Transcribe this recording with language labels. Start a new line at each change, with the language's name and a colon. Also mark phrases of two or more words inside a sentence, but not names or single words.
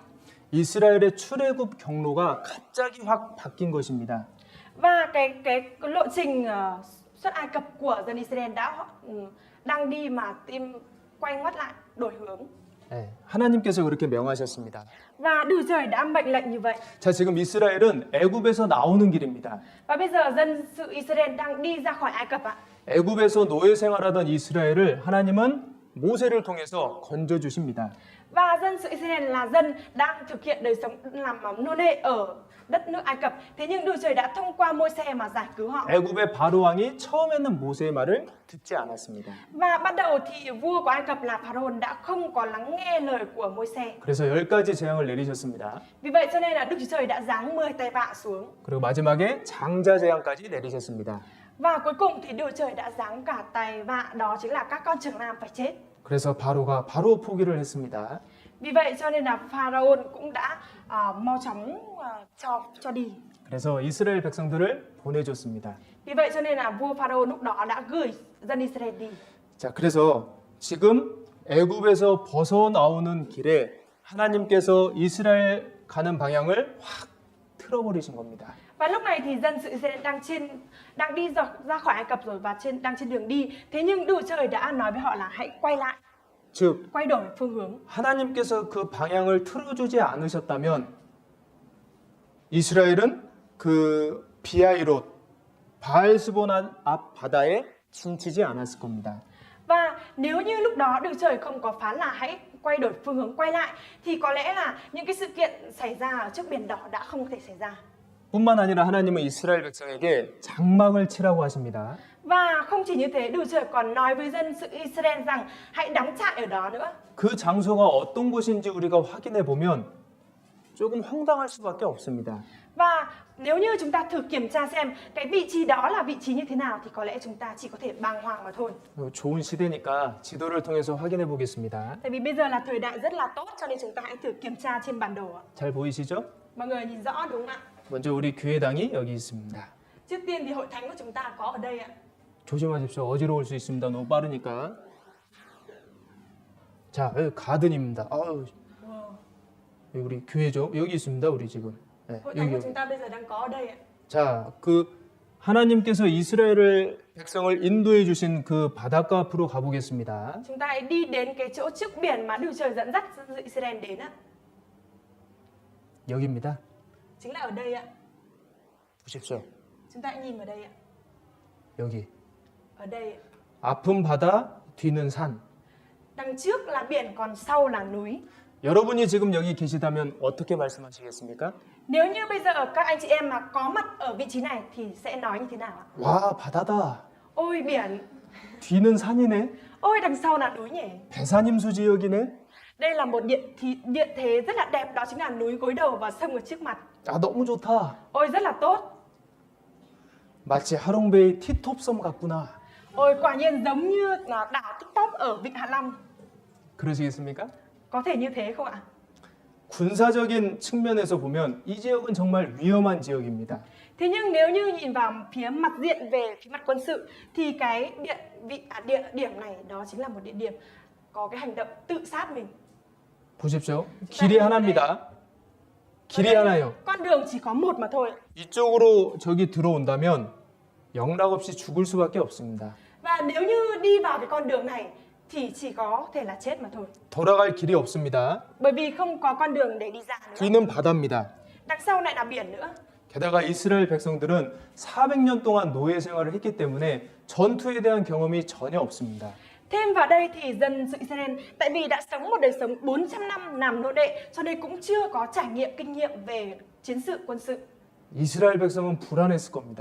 Korean: 이스라엘의 출애굽 경로가 갑자기 확 바뀐 것입니다.
Vietnamese: Và cái lộ trình xuất Ai Cập của dân Israel đang đi mà tim quay ngoắt lại, đổi hướng.
Korean: 네, 하나님께서 그렇게 명하셨습니다.
Vietnamese: Và Đức Trời đã mệnh lệnh như vậy.
Korean: 자, 지금 이스라엘은 애굽에서 나오는 길입니다.
Vietnamese: Và bây giờ dân sự Israel đang đi ra khỏi Ai Cập ạ.
Korean: 애굽에서 노예 생활하던 이스라엘을 하나님은 모세를 통해서 건져 주십니다.
Vietnamese: Và dân sự Israel là dân đang thực hiện đời sống làm nô lệ ở đất nước Ai Cập. Thế nhưng Đức Trời đã thông qua Môi-se mà giải cứu họ.
Korean: 애굽의 바로 왕이 처음에는 모세의 말을 듣지 않았습니다.
Vietnamese: Và ban đầu thì vua của Ai Cập là Pharaoh đã không có lắng nghe lời của Môi-se.
Korean: 그래서 10가지 재앙을 내리셨습니다.
Vietnamese: Vì vậy cho nên là Đức Chúa Trời đã giáng 10 tai vạ xuống.
Korean: 그리고 마지막에 장자 재앙까지 내리셨습니다.
Vietnamese: Và cuối cùng thì Đức Trời đã giáng cả tai vạ, đó chính là các con trưởng nam phải chết.
Korean: 그래서 바로가 바로 포기를 했습니다.
Vietnamese: Vì vậy cho nên là Pharaoh cũng đã mau chóng cho đi.
Korean: 그래서 이스라엘 백성들을 보내줬습니다.
Vietnamese: Vì vậy cho nên là vua Pharaoh lúc đó đã gửi dân Israel đi.
Korean: 자, 그래서 지금 애굽에서 벗어 나오는 길에 하나님께서 이스라엘 가는 방향을 확 틀어버리신 겁니다.
Vietnamese: Và lúc này thì dân sự Israel đang đi ra khỏi Ai Cập rồi và đang trên đường đi. Thế nhưng Đức Trời đã nói với họ là hãy quay lại,
Korean: 즉
Vietnamese: quay đổi phương hướng.
Korean: 하나님께서 그 방향을 틀어주지 않으셨다면 이스라엘은 그 비하이롯 바알스본 앞 바다에 진치지 않았을 겁니다.
Vietnamese: Và nếu như lúc đó Đức Trời không có phán là hãy quay đổi phương hướng, quay lại thì có lẽ là những cái sự kiện xảy ra ở trước biển đỏ đã không thể xảy ra.
Korean: 뿐만 아니라 하나님은 이스라엘 백성에게 장막을 치라고 하십니다.
Vietnamese: Và không chỉ như thế, Đức Trời còn nói với dân sự Israel rằng hãy đóng trại ở đó nữa.
Korean: 그 장소가 어떤 곳인지 우리가 확인해 보면 조금 황당할 수밖에 없습니다.
Vietnamese: Và nếu như chúng ta thử kiểm tra xem cái vị trí đó là vị trí như thế nào thì có lẽ chúng ta chỉ có thể bàng hoàng mà thôi.
Korean: 좋은 시대니까 지도를 통해서 확인해 보겠습니다.
Vietnamese: Tại vì bây giờ là thời đại rất là tốt cho nên chúng ta hãy thử kiểm tra trên bản đồ ạ.
Korean: 잘 보이시죠?
Vietnamese: Mọi người nhìn rõ đúng không ạ?
Korean: 먼저 우리 교회당이 여기 있습니다.
Vietnamese: Trước tiên thì hội thánh của chúng ta có ở đây ạ.
Korean: 조심하십시오. 어지러울 수 있습니다. 너무 빠르니까. 자, 여기 가든입니다. 아유, 여기 우리 교회죠. 여기 있습니다. 우리 지금. 네,
Vietnamese: Hội thánh
Korean: 여기.
Vietnamese: của chúng ta bây giờ đang có ở đây ạ.
Korean: 자, 그 하나님께서 이스라엘을 백성을 인도해 주신 그 바닷가 앞으로 가보겠습니다.
Vietnamese: Chúng ta hãy đi đến cái chỗ trước biển mà Đức Trời dẫn dắt dân sự Israel đến ạ.
Korean: 여기입니다.
Vietnamese: Chính là ở đây ạ.
Korean: 보십시오.
Vietnamese: Chúng ta hãy nhìn vào đây ạ.
Korean: 여기.
Vietnamese: Ở đây ạ.
Korean: 앞은 바다, 뒤는 산.
Vietnamese: Đằng trước là biển còn sau là núi.
Korean: 여러분이 지금 여기 계시다면 어떻게 말씀하시겠습니까?
Vietnamese: Nếu như bây giờ các anh chị em mà có mặt ở vị trí này thì sẽ nói như thế nào ạ?
Korean: 와, 바다다.
Vietnamese: Ôi biển,
Korean: 뒤는 산이네.
Vietnamese: ôi đằng sau là núi nhỉ.
Korean: 배산임수 지역이네.
Vietnamese: Đây là một địa thế rất là đẹp, đó chính là núi gối đầu và sông ở trước mặt.
Korean: 아, 너무 좋다.
Vietnamese: Ôi rất là tốt.
Korean: 마치 하롱베이 티톱 섬 같구나.
Vietnamese: Ôi quả nhiên giống như là đảo TikTok ở Vịnh Hạ Long.
Korean: 그러시겠습니까?
Vietnamese: Có thể như thế không ạ?
Korean: 군사적인 측면에서 보면 이 지역은 정말 위험한 지역입니다.
Vietnamese: Thế nhưng nếu như nhìn vào phía mặt diện về phía mặt quân sự thì cái địa điểm này đó chính là một địa điểm có cái hành động tự sát mình.
Korean: 보십시오. 길이 하나입니다. 길이 하나요.
Vietnamese: Con đường chỉ có một mà thôi.
Korean: 이쪽으로 저기 들어온다면 영락없이 죽을 수밖에 없습니다.
Vietnamese: Và nếu như đi vào cái con đường này thì chỉ có thể là chết mà thôi.
Korean: 돌아갈 길이 없습니다.
Vietnamese: Bởi vì không có con đường để đi ra nữa.
Korean: 뒤는 바다입니다.
Vietnamese: Đằng sau lại là biển nữa.
Korean: 게다가 이스라엘 백성들은 400년 동안 노예 생활을 했기 때문에 전투에 대한 경험이 전혀 없습니다.
Vietnamese: Thêm vào đây thì dân sự Israel tại vì đã sống một đời sống 400 năm làm nô lệ cho nên cũng chưa có trải nghiệm kinh nghiệm về chiến sự quân sự.
Korean: 이스라엘 백성은 불안했을 겁니다.